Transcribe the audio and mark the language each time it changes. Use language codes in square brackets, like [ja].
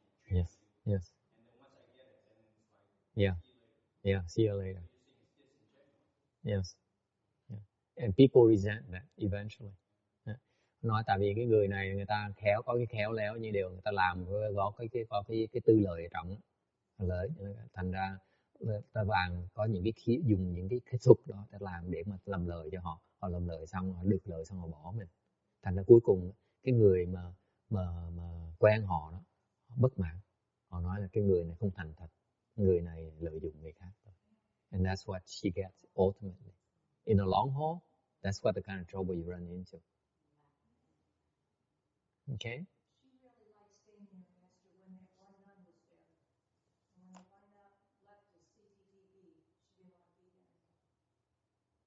[en] Yes. Yes. Yeah. Yeah. See you later. Yes. Yeah. And people resent that eventually. Yeah. [vi] Nói tại vì cái người này người ta có cái khéo léo như điều người ta làm có cái tư lợi trọng lợi, thành ra ta vàng có những cái dùng những cái thuật đó để làm để mà làm lời cho họ làm lời xong họ được lời xong họ bỏ mình, thành ra cuối cùng cái người mà quen họ đó bất mãn, họ nói là cái người này không thành thật, người này lợi dụng người khác. [en] And that's what she gets ultimately. In the long haul, that's what the kind of trouble you run into. Okay? She really liked staying here, Master, when that one nun was there. And when the one nun left the CTTV, she didn't want to be there anymore.